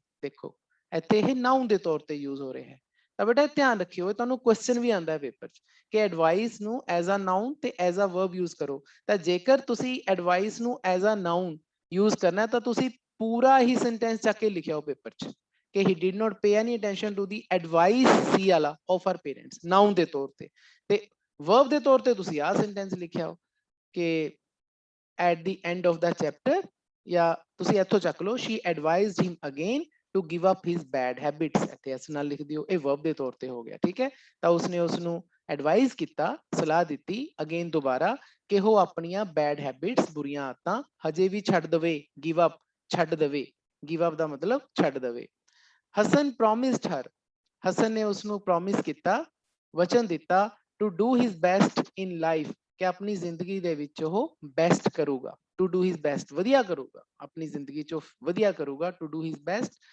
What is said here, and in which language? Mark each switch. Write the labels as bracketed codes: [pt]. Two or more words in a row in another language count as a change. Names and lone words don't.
[pa] ਦੇਖੋ ਇੱਥੇ ਇਹ ਨਾਉਨ ਦੇ ਤੌਰ ਤੇ ਯੂਜ਼ ਹੋ ਰਿਹਾ ਹੈ। ਤਾਂ ਬੇਟਾ ਧਿਆਨ ਰੱਖਿਓ, ਤੁਹਾਨੂੰ ਕੁਐਸਚਨ ਵੀ ਆਉਂਦਾ ਹੈ ਪੇਪਰ 'ਚ ਕਿ ਐਡਵਾਈਸ ਨੂੰ [en] as a noun [pa] ਤੇ [en] as a verb [pa] ਯੂਜ਼ ਕਰੋ। ਤਾਂ ਜੇਕਰ ਤੁਸੀਂ ਐਡਵਾਈਸ ਨੂੰ [en] as a noun [pa] ਯੂਜ਼ ਕਰਨਾ ਤਾਂ ਤੁਸੀਂ ਪੂਰਾ ਹੀ ਸੈਂਟੈਂਸ ਚੱਕ ਕੇ ਲਿਖਿਓ ਪੇਪਰ 'ਚ ਕਿ [en] he did not pay any attention to the advice [pa] ਸੀ ਵਾਲਾ [en] of her parents, [pa] ਨਾਉਨ ਦੇ ਤੌਰ ਤੇ ਵਰਬ ਦੇ ਤੌਰ ਤੇ ਤੁਸੀਂ ਆਹ ਸੈਂਟੈਂਸ ਲਿਖਿਆ ਹੋ ਕਿ [en] at the end of the chapter, [pa] ਜਾਂ ਤੁਸੀਂ ਇੱਥੋਂ ਚੱਕ ਲਓ, [en] she advised him again to give up his bad habits, [pa] ਇੱਥੇ ਇਸ ਨਾਲ ਲਿਖ ਦਿਓ, ਇਹ ਵਰਬ ਦੇ ਤੌਰ ਤੇ ਹੋ ਗਿਆ, ਠੀਕ ਹੈ। ਤਾਂ ਉਸਨੇ ਉਸਨੂੰ ਐਡਵਾਈਜ਼ ਕੀਤਾ, ਸਲਾਹ ਦਿੱਤੀ, ਅਗੇਨ ਦੁਬਾਰਾ, ਕਿ ਉਹ ਆਪਣੀਆਂ [en] bad habits, [pa] ਬੁਰੀਆਂ ਆਦਤਾਂ ਹਜੇ ਵੀ ਛੱਡ ਦਵੇ, [en] give up, [pa] ਛੱਡ ਦਵੇ, [en] give up [pa] ਦਾ ਮਤਲਬ ਛੱਡ ਦਵੇ। [en] Hasan promised her, [pa] ਹਸਨ ਨੇ ਉਸਨੂੰ ਪ੍ਰੋਮਿਸ ਕੀਤਾ, ਵਚਨ ਦਿੱਤਾ, [en] to do his best in life, [pa] ਕਿ ਆਪਣੀ ਜ਼ਿੰਦਗੀ ਦੇ ਵਿੱਚ ਉਹ ਬੈਸਟ ਕਰੂਗਾ, [en] to do his best, [pa] ਵਧੀਆ ਕਰੂਗਾ, ਆਪਣੀ ਜ਼ਿੰਦਗੀ 'ਚ ਵਧੀਆ ਕਰੂਗਾ, [en] to do his best.